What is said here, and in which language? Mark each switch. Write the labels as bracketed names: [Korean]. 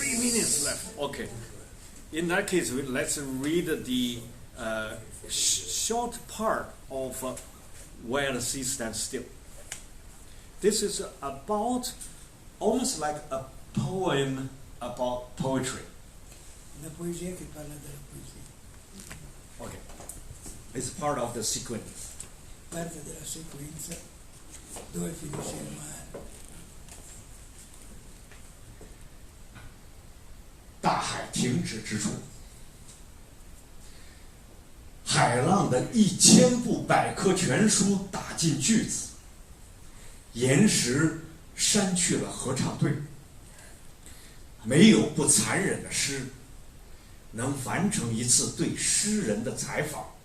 [English] 3 minutes left. Okay. In that case, let's read the short part of Where the Sea Stands Still. This is about almost like a poem about poetry. [Italian] Una poesia che parla della poesia. [English] Okay. It's part of the sequence. [Italian] Parte della sequenza dove finisce il mare. [Chinese] 大海停止之处，海浪的1000部百科全书打进句子，岩石删去了合唱队，没有不残忍的诗能完成一次对诗人的采访。